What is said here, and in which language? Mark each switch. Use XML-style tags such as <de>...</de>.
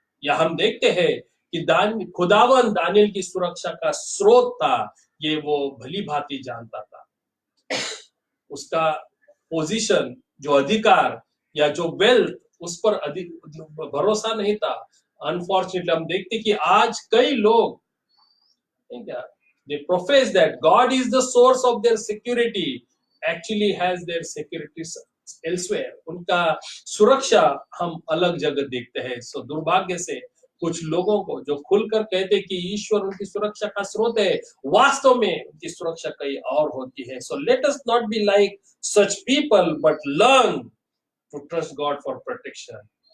<hi>या हम देखते हैं कि खुदावंत दानियल की सुरक्षा का स्रोत था, ये वो भली भांति जानता था। उसका पोजीशन, जो अधिकार या जो वेल्थ, उस पर अधिक भरोसा नहीं था। अनफॉर्चुनेटली हम देखते कि आज कई लोग क्या</hi> <en>they profess that God is the source of their security, actually has their security elsewhere.</en> <hi>उनका सुरक्षा हम अलग जगह देखते हैं. सो दुर्भाग्य से कुछ लोगों को जो खुलकर कहते कि ईश्वर उनकी सुरक्षा का स्रोत है, वास्तव में उनकी सुरक्षा कहीं और होती है. So</hi> <en>Let us not be like such people but learn to trust God for protection.</en>